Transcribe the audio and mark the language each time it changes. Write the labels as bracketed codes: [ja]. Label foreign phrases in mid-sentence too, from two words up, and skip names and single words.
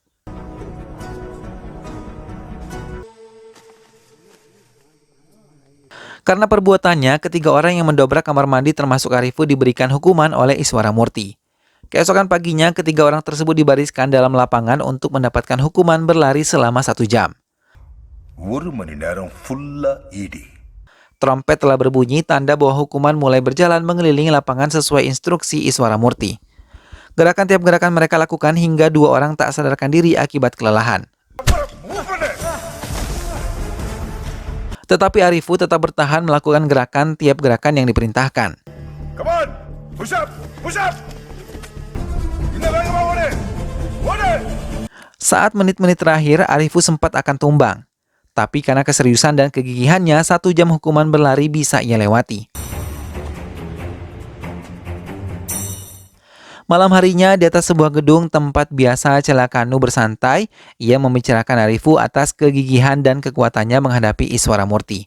[id] Karena perbuatannya, ketiga orang yang mendobrak kamar mandi termasuk Arifu diberikan hukuman oleh Iswara Murti. Keesokan paginya, ketiga orang tersebut dibariskan dalam lapangan untuk mendapatkan hukuman berlari selama 1 jam. [ta] 1 மணி நேரம் full ED. [id] Trompet telah berbunyi tanda bahwa hukuman mulai berjalan mengelilingi lapangan sesuai instruksi Iswara Murti. Gerakan tiap gerakan mereka lakukan hingga 2 orang tak sadarkan diri akibat kelelahan. Tetapi Arifu tetap bertahan melakukan gerakan tiap gerakan yang diperintahkan. [en] Come on. Push up. Push up. [ta] Inna வேகமா ஓடு. ஓடு. [id] Saat menit-menit terakhir, Arifu sempat akan tumbang. Tapi karena keseriusan dan kegigihannya, 1 jam hukuman berlari bisa ia lewati. Malam harinya di atas sebuah gedung tempat biasa Celakanmu bersantai, ia membicarakan Arifu atas kegigihan dan kekuatannya menghadapi Iswara Murti.